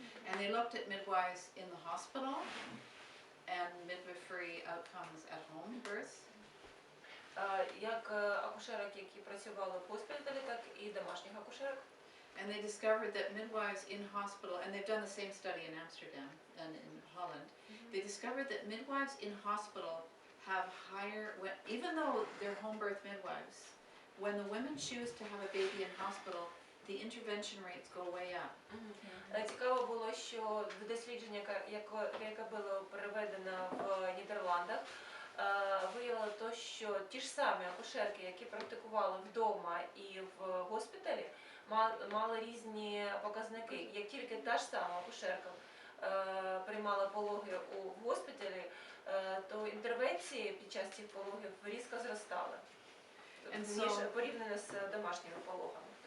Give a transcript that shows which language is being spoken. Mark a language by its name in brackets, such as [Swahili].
[English] And they looked at midwives in the hospital and midwifery outcomes at home births. [Ukrainian] Як акушерок, які працювали в госпіталі, так і домашніх акушерок. [English] And they discovered that midwives in hospital, and they've done the same study in Amsterdam and in Holland, they discovered that midwives in hospital have higher, even though they're home birth midwives, when the women choose to have a baby in hospital, the intervention rates go way up. [Ukrainian] Цікаво було, що в дослідження, яке було переведено в Нідерландах, виявило то, що ті ж самі акушерки, які практикували вдома і в госпіталі, мали різні показники. Як тільки та ж сама акушерка приймала пологи у госпіталі, то інтервенції під час цих пологів різко зростали, ніж порівняно з домашніми пологами.